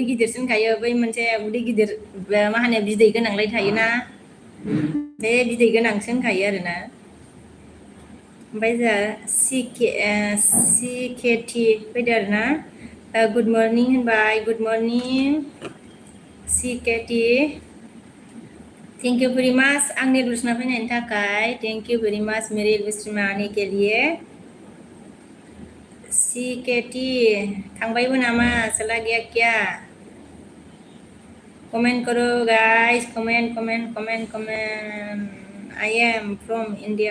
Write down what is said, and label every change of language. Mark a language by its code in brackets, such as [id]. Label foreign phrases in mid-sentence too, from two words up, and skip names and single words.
[brx] गिदिरसो होनखायो बै मोनसे उदै गिदिर मा होनो बिदै गोनांलाय थायोना बे बिदै गोनांसो होनखायो आरोना ओमफ्राय जोंहा सिकेटि फैदो आरोना [en] good morning [brx] होनबाय [en] good morning [brx] सिकेटि [en] thank you very much [brx] आंनि रुसना फैनायनि थाखाय [en] thank you very much [hi] मेरे रुस्मा आने के लिए [brx] सिकेटि थांबायबो नामा [hi] चला गया क्या कमेंट करो गाइस कमेंट [en] I am from India